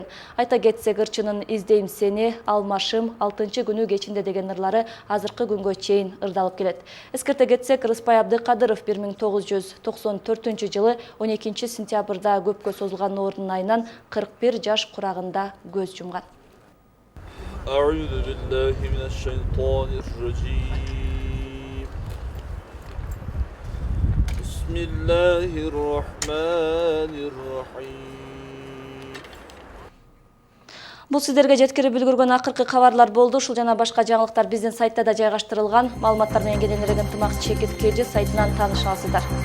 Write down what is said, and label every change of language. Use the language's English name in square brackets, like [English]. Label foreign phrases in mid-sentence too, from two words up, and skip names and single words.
[Kyrgyz] Айта кетсек, ырчынын «Издейм сени», «Алмашым», «Алтынчы күнү кечинде» деген ырлары азыркы күнгө чейин ырдалып келет. Эскерте кетсек, Рыспай Абдыкадыров 1994 жылы 12 сентябрда көпкө созулган оорунун айынан 41 жаш курагында көз жумган. [Arabic] أعوذ بالله من الشيطان الرجيم بسم الله الرحمن الرحيم. [Kyrgyz] Бул сиздерге жеткирип үлгүргөн акыркы кабарлар болду. Ушул жана башка жаңылыктар биздин сайтта да жайгаштырылган. Маалыматтар менен кененирээк ынтымак Чекит Кежи сайтынан тааныша аласыздар.